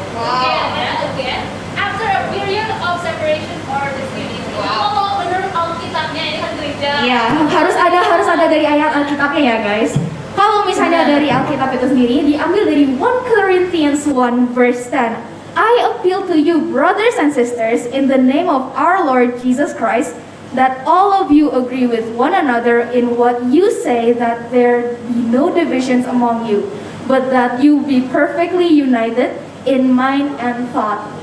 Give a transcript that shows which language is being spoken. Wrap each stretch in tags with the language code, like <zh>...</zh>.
<en>Again after a period of separation or disunity.</en> <id>Kalau menurut Alkitabnya ini kan gereja. Iya, harus ada dari ayat Alkitabnya ya, guys. Kalau misalnya dari Alkitab itu sendiri diambil dari 1 Corinthians 1 verse 10.</id> <en>I appeal to you, brothers and sisters, in the name of our Lord Jesus Christ, that all of you agree with one another in what you say, that there be no divisions among you, but that you be perfectly united in mind and thought.</en>